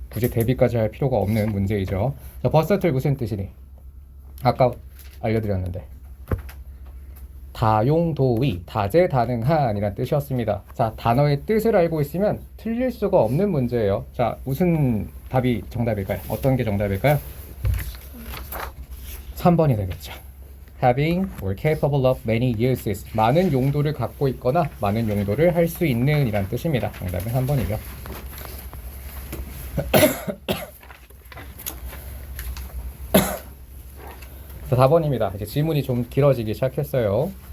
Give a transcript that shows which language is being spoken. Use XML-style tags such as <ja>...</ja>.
<ko>굳이 대비까지 할 필요가 없는 문제이죠. 자, 버서틀 무슨 뜻이니? 아까 알려드렸는데 다용도의, 다재다능한이라는 뜻이었습니다. 자, 단어의 뜻을 알고 있으면 틀릴 수가 없는 문제예요. 자, 무슨 답이 정답일까요? 어떤 게 정답일까요? 3번이 되겠죠.</ko> <en>Having or capable of many uses.</en> <ko>많은 용도를 갖고 있거나 많은 용도를 할 수 있는 이란 뜻입니다. 정답은 3번이죠. 자, 4번입니다. 이제 지문이 좀 길어지기 시작했어요.</ko>